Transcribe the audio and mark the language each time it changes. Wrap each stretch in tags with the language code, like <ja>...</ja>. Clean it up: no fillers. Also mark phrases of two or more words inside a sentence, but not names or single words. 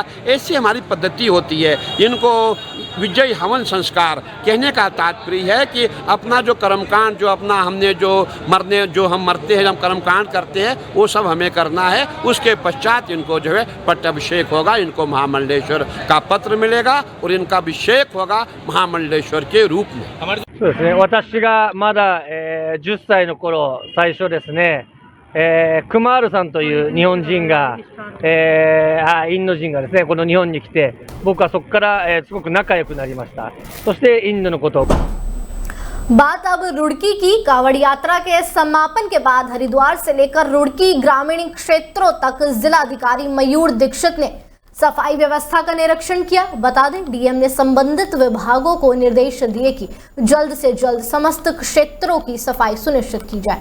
<hi>ऐसी हमारी पद्धति होती है। इनको विजय हवन संस्कार कहने का तात्पर्य है कि अपना जो कर्मकांड जो अपना हमने जो हम मरते हैं, हम कर्मकांड करते हैं वो सब हमें करना है। उसके पश्चात इनको जो है पट्टाभिषेक होगा, इनको महामंडलेश्वर का पत्र मिलेगा और इनका अभिषेक होगा महामंडलेश्वर के रूप में।</hi> <ja>そうですね、私がまだ、10歳の頃最初ですね、クマールさんという日本人が、インド人がですねこの日本に来て、僕はそこから、すごく仲良くなりました。そしてインドのことを</ja> <hi>बात अब रुड़की की। कावड़ यात्रा के समापन के बाद हरिद्वार से लेकर रुड़की ग्रामीण क्षेत्रों तक जिलाधिकारी मयूर दीक्षित ने सफाई व्यवस्था का निरीक्षण किया। बता दें, डीएम ने संबंधित विभागों को निर्देश दिए कि जल्द से जल्द समस्त क्षेत्रों की सफाई सुनिश्चित की जाए।</hi>